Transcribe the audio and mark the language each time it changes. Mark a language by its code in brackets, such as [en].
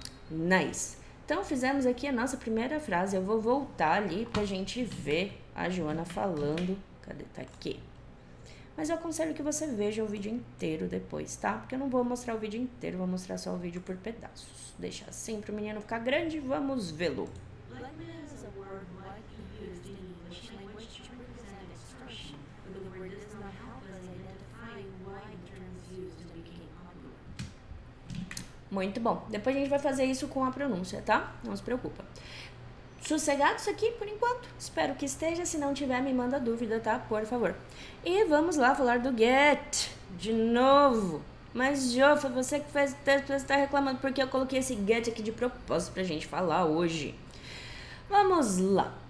[pt] Nice. Então, fizemos aqui a nossa primeira frase. Eu vou voltar ali pra gente ver a Joana falando. Cadê? Tá aqui. Mas eu aconselho que você veja o vídeo inteiro depois, tá? Porque eu não vou mostrar o vídeo inteiro, vou mostrar só o vídeo por pedaços. Deixa assim pro menino ficar grande, vamos vê-lo. [en] Blackmail is a word widely used in English language to represent an expression, but the word does not help us identify why the term is used and became popular. [pt] Muito bom. Depois a gente vai fazer isso com a pronúncia, tá? Não se preocupa. Sossegados aqui por enquanto? Espero que esteja. Se não tiver, me manda dúvida, tá? Por favor. E vamos lá falar do get de novo. Mas, Jofa, você que fez o texto, você está reclamando porque eu coloquei esse get aqui de propósito pra gente falar hoje. Vamos lá.